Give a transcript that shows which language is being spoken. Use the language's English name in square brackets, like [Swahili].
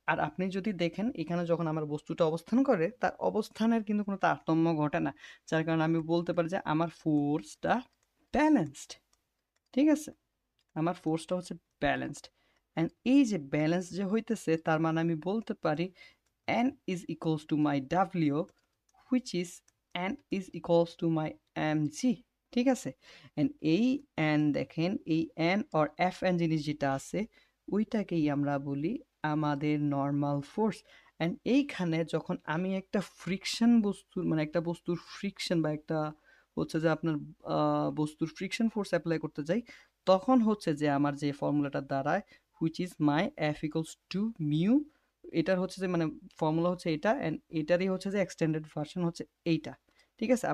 [Bangla] আর আপনি যদি দেখেন এখানে যখন আমার বস্তুটা অবস্থান করে, তার অবস্থানের কিন্তু কোনো তারতম্য ঘটে না, যার কারণে আমি বলতে পারি যে আমার ফোর্সটা ব্যালেন্সড। ঠিক আছে, আমার ফোর্সটা হচ্ছে ব্যালেন্সড। অ্যান্ড এই যে ব্যালেন্স যে হইতেছে, তার মানে আমি বলতে পারি [English] n is equals to my w, which is n is equals to my mg, [Bangla] ঠিক আছে। and এই n দেখেন, এই n or fn জিনিস যেটা আছে ওইটাকেই আমরা বলি আমাদের নর্মাল ফোর্স। অ্যান্ড এইখানে যখন আমি একটা ফ্রিকশন বস্তুর মানে একটা বস্তুর ফ্রিকশন বা একটা হচ্ছে যে আপনার বস্তুর ফ্রিকশন ফোর্স অ্যাপ্লাই করতে যাই, তখন হচ্ছে যে আমার যে ফর্মুলাটা দাঁড়ায় which is my F equals to mu, এটার হচ্ছে যে মানে ফর্মুলা হচ্ছে এটা, অ্যান্ড এটারই হচ্ছে যে এক্সটেন্ডেড ভার্সন হচ্ছে এইটা, ঠিক আছে।